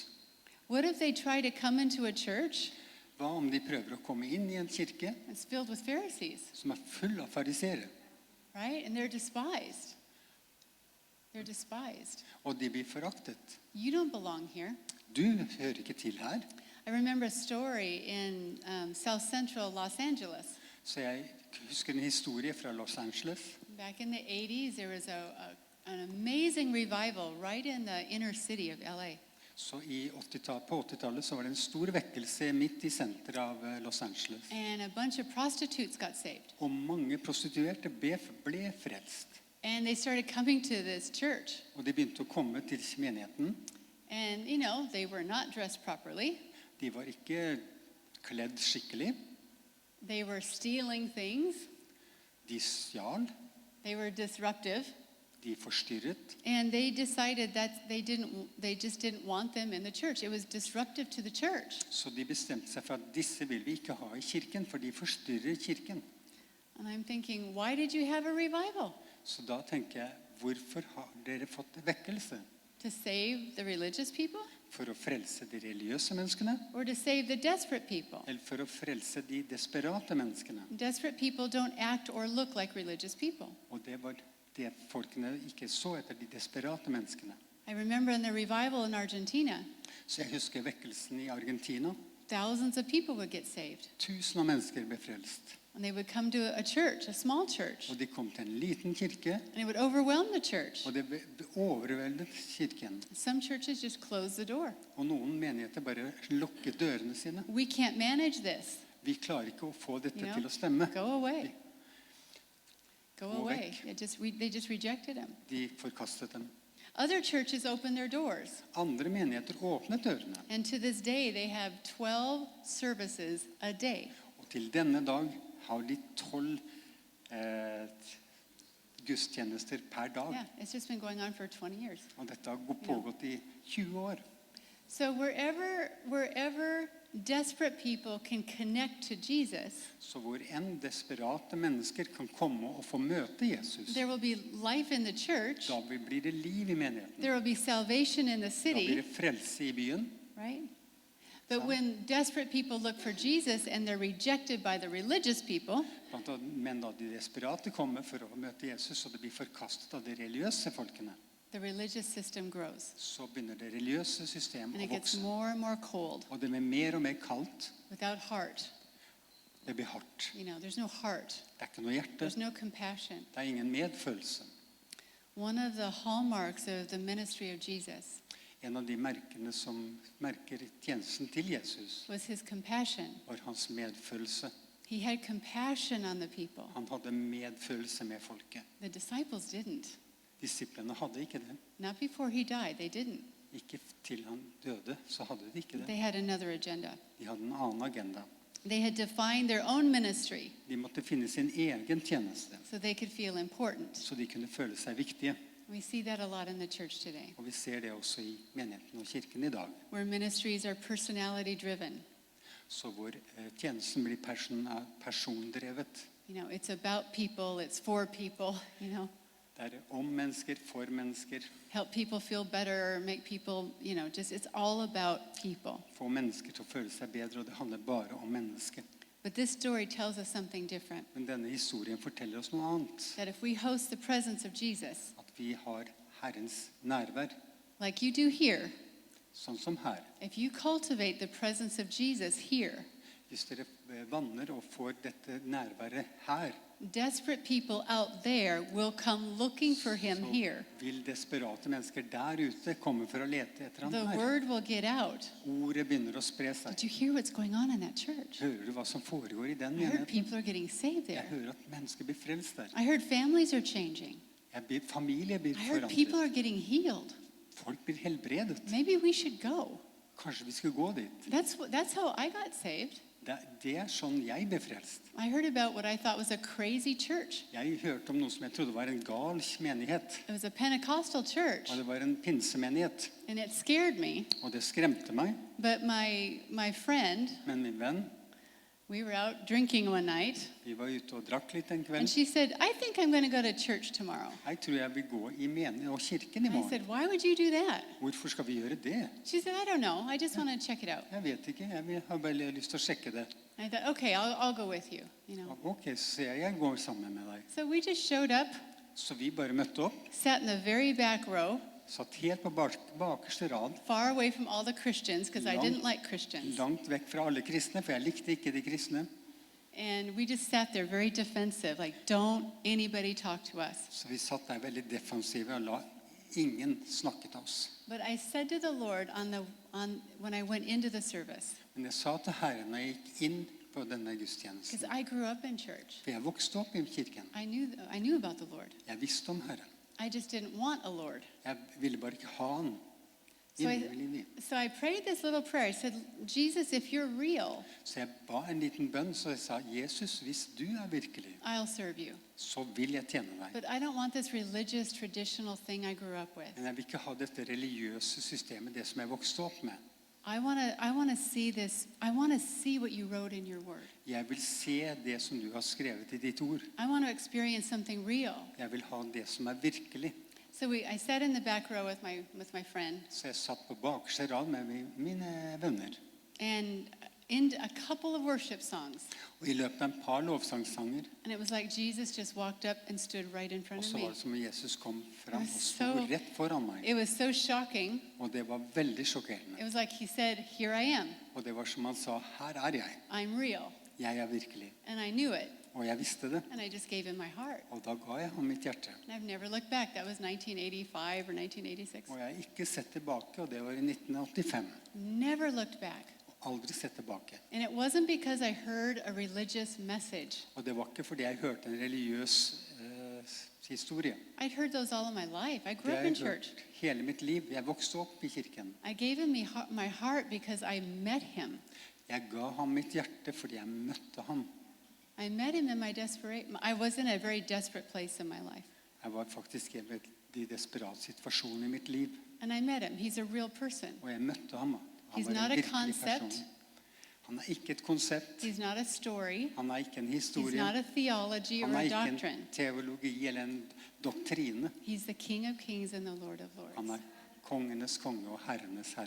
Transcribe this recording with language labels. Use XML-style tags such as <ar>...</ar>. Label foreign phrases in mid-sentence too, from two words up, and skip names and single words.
<en>What if they try to come into a church</en> <no>Hva om de prøver å komme inn i en kirke</no> <en>that's filled with Pharisees,</en> <no>som full av farisere,</no> <en>right? And they're despised. They're despised.</en> <no>og de blir foraktet?</no> <en>You don't belong here.</en> <no>Du hører ikke til her.</no> <en>I remember a story in South Central Los Angeles.</en> <no>Så jeg husker en historie fra Los Angeles.</no> <en>Back in the 80s, there was an amazing revival right in the inner city of LA.</en> <no>Så på 80-tallet så var det en stor vekkelse midt i senteret av Los Angeles.</no> <en>And a bunch of prostitutes got saved.</en> <no>Og mange prostituerte ble frelst.</no> <en>And they started coming to this church.</en> <no>Og de begynte å komme til menigheten.</no> <en>And, you know, they were not dressed properly.</en> <no>De var ikke kledd skikkelig.</no> <en>They were stealing things.</en> <no>De stjal.</no> <en>They were disruptive.</en> <no>De forstyrret,</no> <en>And they decided that they just didn't want them in the church. It was disruptive to the church.</en> <no>så de bestemte seg for at disse vil vi ikke ha i kirken, for de forstyrrer kirken.</no> <en>And I'm thinking, why did you have a revival?</en> <no>Så da tenker jeg, hvorfor har dere fått vekkelse?</no> <en>To save the religious people</en> <no>For å frelse de religiøse menneskene,</no> <en>or to save the desperate people?</en> <no>eller for å frelse de desperate menneskene?</no> <en>Desperate people don't act or look like religious people.</en> <no>Og det var det folkene ikke så etter, de desperate menneskene.</no> <en>I remember in the revival in Argentina,</en> <no>Så jeg husker vekkelsen i Argentina.</no> <en>thousands of people would get saved.</en> <no>1000 av mennesker ble frelst.</no> <en>And they would come to a church, a small church,</en> <no>Og de kom til en liten kirke,</no> <en>and it would overwhelm the church.</en> <no>og det overveldet kirken.</no> <en>Some churches just close the door.</en> <no>Og noen menigheter bare lukket dørene sine.</no> <en>We can't manage this.</en> <no>Vi klarer ikke å få dette</no> <en>You know,</en> <no>til å stemme.</no> <en>Go away. Go</en> <no>Gå</no> <en>away.</en> <no>vekk.</no> <en>They just rejected him.</en> <no>De forkastet dem.</no> <en>Other churches opened their doors.</en> <no>Andre menigheter åpnet dørene.</no> <en>And to this day, they have 12 services a day.</en> <no>Og til denne dag har de 12 gudstjenester per dag.</no> <en>Yeah, it's just been going on for 20 years.</en> <no>Og dette har pågått i 20 år.</no> <en>So wherever desperate people can connect to Jesus,</en> <no>Så hvor enn desperate mennesker kan komme og få møte Jesus,</no> <en>there will be life in the church.</en> <no>da blir det liv i menigheten.</no> <en>There will be salvation in the</en> <no>Da blir</no> <en>city,</en> <no>det frelse i byen.</no> <en>right? But when desperate people look for Jesus and they're rejected by the religious people,</en> <no>Men da de desperate kommer for å møte Jesus, og det blir forkastet av de religiøse folkene,</no> <en>the religious system grows.</en> <no>så begynner det religiøse system</no> <en>And</en> <no>å</no> <en>it gets</en> <no>vokse.</no> <en>more and more cold,</en> <no>Og det blir mer og mer kaldt.</no> <en>without heart.</en> <no>Det blir hardt.</no> <en>You know, there's no heart.</en> <no>Det er ikke noe hjerte.</no> <en>There's no compassion.</en> <no>Det er ingen medfølelse.</no> <en>One of the hallmarks of the ministry of Jesus</en> <no>En av de merkene som merker tjenesten til Jesus,</no> <en>was his compassion.</en> <no>var hans medfølelse.</no> <en>He had compassion on the people.</en> <no>Han hadde medfølelse med folket.</no> <en>The disciples didn't.</en> <no>Disiplene hadde ikke det.</no> <en>Not before he died, they didn't.</en> <no>Ikke til han døde, så hadde de ikke</no> <en>They</en> <no>det.</no> <en>had another agenda.</en> <no>De hadde en annen agenda.</no> <en>They had defined their own ministry</en> <no>De måtte finne sin egen tjeneste,</no> <en>so they could feel important.</en> <no>så de kunne føle seg viktige.</no> <en>We see that a lot in the church today,</en> <no>Og vi ser det også i menigheten og kirken i dag.</no> <en>where ministries are personality driven.</en> <no>Så hvor tjenesten blir persondrevet.</no> <en>You know, it's about people, it's for people, you know.</en> <no>Det er om mennesker, for mennesker.</no> <en>Help people feel better, make people, you know, just it's all about people.</en> <no>Få mennesker til å føle seg bedre, og det handler bare om mennesket.</no> <en>But this story tells us something different.</en> <no>Men denne historien forteller oss noe annet.</no> <en>That if we host the presence of Jesus,</en> <no>At vi har Herrens nærvær,</no> <en>like you do here,</en> <no>sånn som her.</no> <en>if you cultivate the presence of Jesus here,</en> <no>Hvis dere vanner og får dette nærværet her,</no> <en>desperate people out there will come looking for him</en> <no>så</no> <en>here.</en> <no>vil desperate mennesker der ute komme for å lete etter ham</no> <en>The</en> <no>her.</no> <en>word will get out.</en> <no>Ordet begynner å spre seg.</no> <en>Did you hear what's going on in that church?</en> <no>Hører du hva som foregår i den</no> <en>I heard</en> <no>menigheten?</no> <en>people are getting saved</en> <no>Jeg</no> <en>there.</en> <no>hører at mennesker blir frelst der.</no> <en>I heard families are changing.</en> <no>Familie blir</no> <en>I heard people</en> <no>forandret.</no> <en>are getting healed.</en> <no>Folk blir helbredet.</no> <en>Maybe we should go.</en> <no>Kanskje vi skulle gå dit.</no> <en>That's how I got saved.</en> <no>Det er sånn jeg ble frelst.</no> <en>I heard about what I thought was a crazy church.</en> <no>Jeg hørte om noe som jeg trodde var en gal menighet.</no> <en>It was a Pentecostal church,</en> <no>Og det var en pinsemenighet.</no> <en>and it scared me.</en> <no>Og det skremte meg.</no> <en>But my friend,</en> <no>Men min venn,</no> <en>we were out drinking one night,</en> <no>vi var ute og drakk litt en</no> <en>and</en> <no>kveld.</no> <en>she said, I think I'm going to go to church tomorrow.</en> <no>Jeg tror jeg vil gå i og kirken i</no> <en>I</en> <no>morgen.</no> <en>said, why would you do that?</en> <no>Hvorfor skal vi gjøre det?</no> <en>She said, I don't know. I just want to check it out.</en> <no>Jeg vet ikke. Har bare lyst til å sjekke det.</no> <en>I thought, okay, I'll go with you, you know.</en> <no>Ok, så jeg går sammen med deg.</no> <en>So we just showed up,</en> <no>Så vi bare møtte opp.</no> <en>sat in the very back row,</en> <no>Satt helt på bakerste rad.</no> <en>far away from all the Christians, because I didn't like Christians.</en> <no>Langt vekk fra alle kristne, for jeg likte ikke de kristne.</no> <en>And we just sat there very defensive, like, don't anybody talk to us.</en> <no>Så vi satt der veldig defensive og la ingen snakke til oss.</no> <en>But I said to the Lord when I went into the service,</en> <no>Men jeg sa til Herren når jeg gikk inn på denne gudstjenesten,</no> <en>because I grew up in church.</en> <no>for jeg vokste opp i kirken.</no> <en>I knew about the Lord.</en> <no>Jeg visste om Herren.</no> <en>I just didn't want a Lord.</en> <no>Jeg ville bare ikke ha han. Innelig liv.</no> <en>So I prayed this little prayer. I said, Jesus, if you're real,</en> <no>Så jeg ba en liten bønn, så jeg sa, Jesus, hvis du er virkelig,</no> <en>I'll serve you.</en> <no>så vil jeg tjene deg.</no> <en>But I don't want this religious, traditional thing I grew up with.</en> <no>Men jeg vil ikke ha dette religiøse systemet, det som jeg vokste opp med.</no> <en>I want to see this. I want to see what you wrote in your word.</en> <no>Jeg vil se det som du har skrevet i ditt ord.</no> <en>I want to experience something real.</en> <no>Jeg vil ha det som er virkelig.</no> <en>So I sat in the back row with my friend,</en> <no>Så jeg satt på bakerste rad med mine venner.</no> <en>and in a couple of worship songs,</en> <no>Og i løpet av et par lovsangsanger,</no> <en>and it was like Jesus just walked up and stood right in</en> <no>og</no> <en>front of</en> <no>så var</no> <en>me.</en> <no>det som om Jesus kom frem</no> <en>It</en> <no>og</no> <en>was</en> <no>sto</no> <en>so-</en> <no>rett foran meg.</no> <en>It was so shocking.</en> <no>Og det var veldig sjokkerende.</no> <en>It was like he said, "Here I am.</en> <no>Og det var som han sa, her er jeg.</no> <en>I'm real."</en> <no>Jeg er virkelig.</no> <en>And I knew it,</en> <no>Og jeg visste det.</no> <en>and I just gave him my heart.</en> <no>Og da ga jeg ham mitt hjerte.</no> <en>And I've never looked back. That was 1985 or 1986.</en> <no>Og jeg har ikke sett tilbake, og det var i 1985.</no> <en>Never looked back.</en> <no>Og aldri sett tilbake.</no> <en>And it wasn't because I heard a religious message.</en> <no>Og det var ikke fordi jeg hørte en religiøs historie.</no> <en>I'd heard those all of my life. I grew</en> <no>Det</no> <en>up</en> <no>har</no> <en>in</en> <no>jeg</no> <en>church.</en> <no>hørt hele mitt liv. Jeg vokste opp i kirken.</no> <en>I gave him my heart because I met him.</en> <no>Jeg ga ham mitt hjerte fordi jeg møtte ham.</no> <en>I met him in my desperation. I was in a very desperate place in my life.</en> <no>Jeg var faktisk i en veldig desperat situasjon i mitt liv.</no> <en>And I met him. He's a real person.</en> <no>Og jeg møtte ham. Han</no> <en>He's</en> <no>var</no> <en>not</en> <no>en</no> <en>a</en> <no>virkelig</no> <en>concept.</en> <no>person. Han er ikke et konsept.</no> <en>He's not a story.</en> <no>Han er ikke en</no> <en>He's</en> <no>historie.</no> <en>not a theology</en> <no>Han</no> <en>or</en> <no>er</no> <en>a</en> <no>ikke en</no> <en>doctrine.</en> <no>teologi eller en doktrine.</no> <en>He's the King of Kings and the Lord of</en> <no>Han</no> <en>Lords.</en> <no>er kongenes konge og herrenes herre.</no>